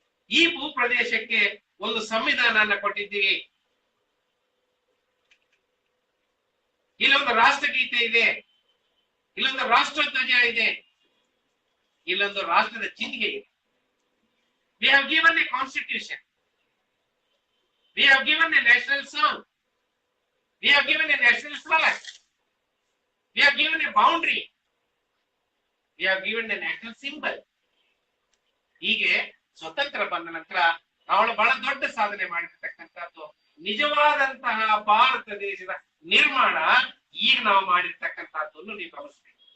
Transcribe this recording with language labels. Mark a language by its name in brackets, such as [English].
[Kannada] ಈ ಭೂಪ್ರದೇಶಕ್ಕೆ ಒಂದು ಸಂವಿಧಾನನ ಕೊಟ್ಟಿದ್ದೀವಿ. ಇಲ್ಲೊಂದು ರಾಷ್ಟ್ರಗೀತೆ ಇದೆ, ಇಲ್ಲೊಂದು ರಾಷ್ಟ್ರಧ್ವಜ ಇದೆ, ಇಲ್ಲೊಂದು ರಾಷ್ಟ್ರದ ಚಿಹ್ನೆ ಇದೆ. [English] We have given a constitution. We have given a national song. We have given a national flag. We have given a boundary. We have given a national symbol. [Kannada] ಹೀಗೆ ಸ್ವತಂತ್ರ ಬಂದ ನಂತರ ನಾವು ಬಹಳ ದೊಡ್ಡ ಸಾಧನೆ ಮಾಡಿರ್ತಕ್ಕಂಥದ್ದು ನಿಜವಾದಂತಹ ಭಾರತ ದೇಶದ ನಿರ್ಮಾಣ ಈಗ ನಾವು ಮಾಡಿರ್ತಕ್ಕಂಥದ್ದನ್ನು ನೀವು ಗಮನಿಸಬೇಕು.